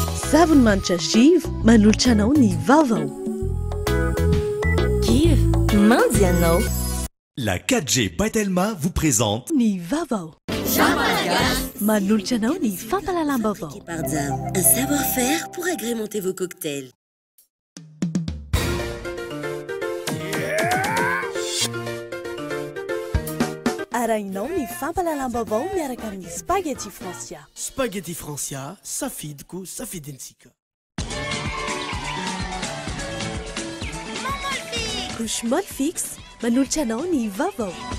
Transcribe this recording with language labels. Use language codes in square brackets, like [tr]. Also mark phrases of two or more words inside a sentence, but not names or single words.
[mg] Zavonmanitra Give manolotra anao ny vaovao. Give, mandy anao. [fr] La 4G Batelma vous présente [mg] Ny vaovao. Manolotra anao ny fampalalam-baovao. [fr] Un savoir-faire pour agrémenter vos cocktails. [mg] Arahinao ny fampalalam-baovao miaraka amin'ny Spaghetti Francia. Spaghetti Francia, safidiko, safidintsika. [fr] Couche molle fixe, [mg] manolotra anao ny vaovao.